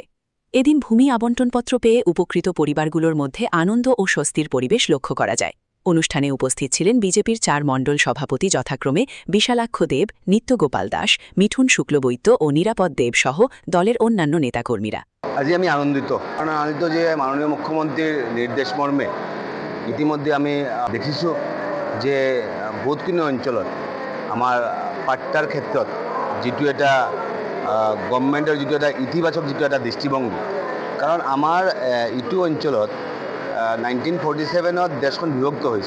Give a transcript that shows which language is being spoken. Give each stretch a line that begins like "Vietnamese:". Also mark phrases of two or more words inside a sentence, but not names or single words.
Bangla: এদিন ভূমি আবণ্টনপত্র পেয়ে উপকৃত পরিবারগুলোর মধ্যে আনন্দ ও স্বস্তির পরিবেশ লক্ষ্য করা যায়। অনুষ্ঠানে উপস্থিত ছিলেন বিজেপির ৪ মণ্ডল সভাপতি যথাক্রমে বিশালাক্ষ দেব, নিত্যগোপাল দাস, মিঠুন শুক্লবৈদ্য ও নিরাপদ দেব সহ দলের অন্যান্য নেতাকর্মীরা।
Assamese: আজি আমি আনন্দিত যে মাননীয় মুখ্যমন্ত্রীর নির্দেশ মর্মে ইতিমধ্যে আমি দেখিছোঁ যে বহুতখিনি অঞ্চলত আমাৰ পাট্টাৰ ক্ষেত্ৰত যিটো এটা গভৰ্ণমেণ্টৰ যিটো এটা ইতিবাচক যিটো এটা দৃষ্টিভংগী, কাৰণ আমাৰ ইটো অঞ্চলত 1947ত দেশখন বিভক্ত হৈছে।